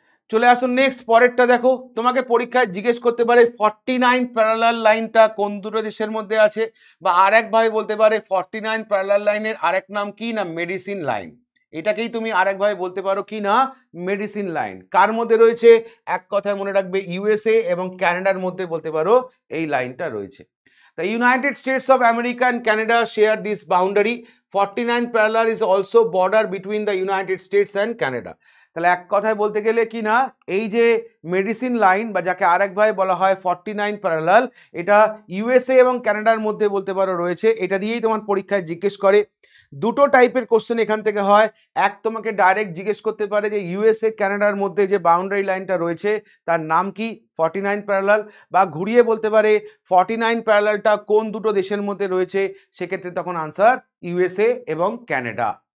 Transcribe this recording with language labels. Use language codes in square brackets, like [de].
[bn] চলে আসুন নেক্সট, পরেরটা দেখো। তোমাকে পরীক্ষায় জিজ্ঞেস করতে পারে 49 প্যারালাল লাইনটা কোন দুটো দেশের মধ্যে আছে, বা আর একভাবে বলতে পারে 49 প্যারালাল লাইনের আরেক নাম কি না মেডিসিন লাইন। এটাকেই তুমি আরেকভাবে বলতে পারো কি না মেডিসিন লাইন। কার মধ্যে রয়েছে, এক কথায় মনে রাখবে ইউএসএ এবং ক্যানাডার মধ্যে বলতে পারো এই লাইনটা রয়েছে। [en] The United States of America and Canada share this boundary. 49 parallel is also border between the United States and Canada. [bn] তাহলে এক কথায় বলতে গেলে কি না, এই যে মেডিসিন লাইন বা যাকে আরেকভাবে বলা হয় 49 প্যারালাল, এটা ইউএসএ এবং কানাডার মধ্যে বলতে পারো রয়েছে। এটা দিয়েই তোমার পরীক্ষায় জিজ্ঞেস করে। দুটো টাইপের কোশ্চেন এখান থেকে হয়। এক, তোমাকে ডাইরেক্ট জিজ্ঞেস করতে পারে যে ইউএসএ কানাডার মধ্যে যে বাউন্ডারি লাইনটা রয়েছে তার নাম কি, 49 প্যারালাল, বা ঘুরিয়ে বলতে পারে 49 প্যারালালটা কোন দুটো দেশের মধ্যে রয়েছে, সেক্ষেত্রে তখন আনসার ইউএসএ এবং কানাডা।